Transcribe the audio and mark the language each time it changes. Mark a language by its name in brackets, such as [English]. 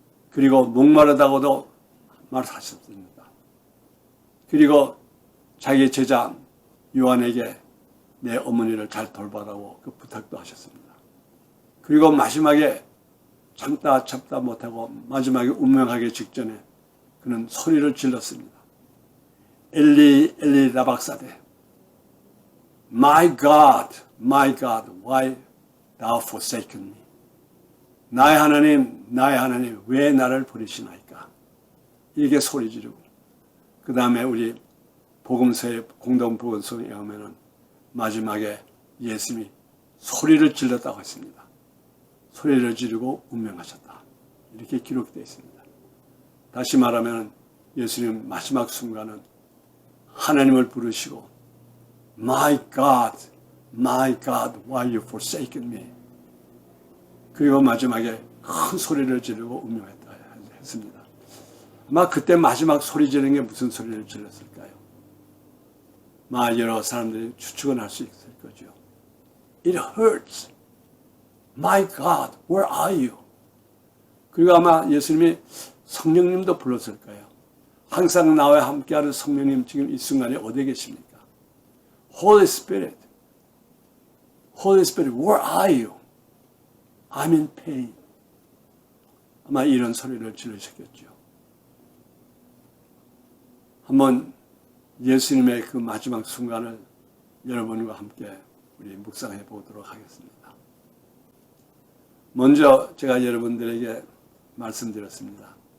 [Korean] 그리고 목마르다고도 말하셨습니다. 그리고 자기 제자 요한에게 내 어머니를 잘 돌봐라고 그 부탁도 하셨습니다. 그리고 마지막에 참다 못하고 마지막에 운명하기 직전에 그는 소리를 질렀습니다. [Aramaic] 엘리 엘리 라박사데 [English] My God, why thou forsaken me? [Korean] 나의 하나님, 왜 나를 버리시나이까? 이게 소리 지르고 그 다음에 우리 복음서의 공동 복음서에 의하면 마지막에 예수님이 소리를 질렀다고 했습니다. 소리를 지르고 운명하셨다. 이렇게 기록되어 있습니다. 다시 말하면 예수님 마지막 순간은 하나님을 부르시고 [English] My God, My God, why you forsaken me? [Korean] 그리고 마지막에 큰 소리를 지르고 운명했다 했습니다. 아마 그때 마지막 소리 지르는 게 무슨 소리를 질렀을까요? 여러 사람들이 추측은 할 수 있을 거죠. [English] It hurts. My God, where are you? [Korean] 그리고 아마 예수님이 성령님도 불렀을 거예요. 항상 나와 함께하는 성령님 지금 이 순간에 어디에 계십니까? [English] Holy Spirit, Holy Spirit, where are you? I'm in pain. [Korean] 아마 이런 소리를 지르셨겠죠. 한번 예수님의 그 마지막 순간을 여러분과 함께 우리 묵상해 보도록 하겠습니다. 먼저 제가 여러분들에게 말씀드렸습니다.